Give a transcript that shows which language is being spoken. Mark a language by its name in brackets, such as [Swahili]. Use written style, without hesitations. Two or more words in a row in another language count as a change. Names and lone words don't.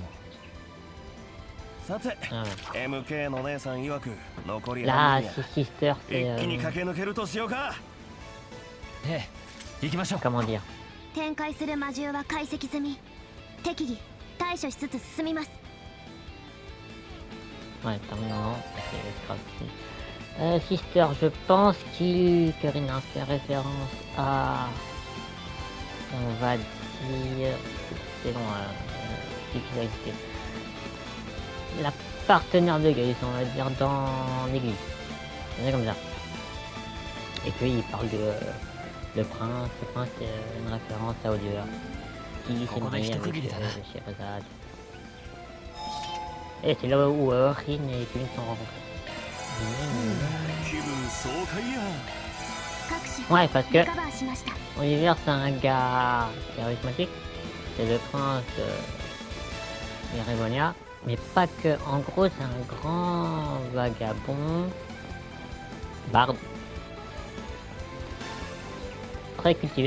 [Japanese] さて [French] Ah. [Japanese] MK の姉さん曰く残り [French] Là, [Japanese] 半分や [French] c'est Sister, [Japanese] 一 [French] c'est. [Japanese] 気に駆け抜けるとしようか。ええ行きましょう [French] Comment dire? [Japanese] 展開する魔獣は解析済み。適宜対処しつつ進みます。 [French] Ouais, terminant. C'est grave. Sister, je pense que Rina fait référence à. On va dire. C'est long à expliquer. La partenaire de Gaius, on va dire, dans l'église. C'est comme ça. Et puis il parle de. Le prince, c'est une référence à Oliver. Qui s'est marié avec Sherazade. Et c'est là où Rin et Kevin sont rencontrés. [Japanese] 気分爽快や。各種 [French] Ouais, parce que [Japanese] リカバーしました。 [French] Oliver c'est un gars charismatique. C'est le prince Irévonia. Mais pas que. En gros, c'est un grand vagabond. Barde. Très cultivé.